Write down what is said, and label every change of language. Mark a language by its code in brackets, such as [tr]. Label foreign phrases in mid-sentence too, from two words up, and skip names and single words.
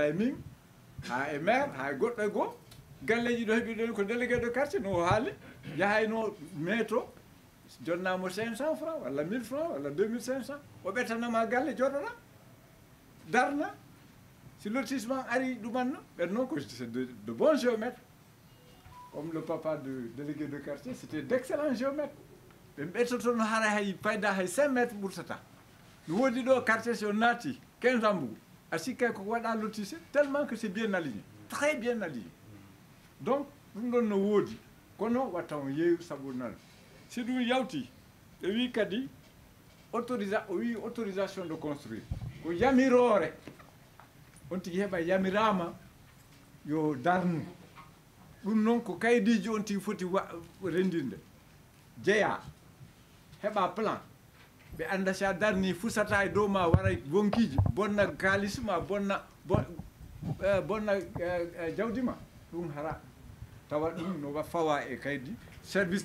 [ff] e min ha e maire ha e goɗɗo e goho galleji ɗo heeɓi ɗon ko [fr] délégué de quartier [ff] no haali yahayno maître jonnamo 500 francs walla 1000 francs walla 2500 o ɓettanama galle joɗoɗa darna si lotissement ari ɗumanno ɓen noon ko [fr] c'est de bons géomètres comme le papa du délégué de quartier c'était d'excellents géomètres [ff] ɓe ɓettoto no hara hay fayda hay 5 métres ɓurtata no woodi ɗo quartier si on naati 15 ambugu a sikkay koko waɗa lotissé [fr] tellement que c'est bien aligné très bien aligné donc [ff] ɗum ɗon no woodi kono watta on yeeyu sabu nan si ɗum yawti ɓe wi kadi [fr] autorisation de construire [ff] ko yamirore on tigi heɓa yamirama yo darnu ɗum noon ko kaydiji on tigi foti rendinde jeeya heɓa plan ɓe anda sa darni fusata e dow ma wara bonkiji bonna kalis ma bonna jawdi ma ɗum hara tawa ɗum no fawa e kaydi service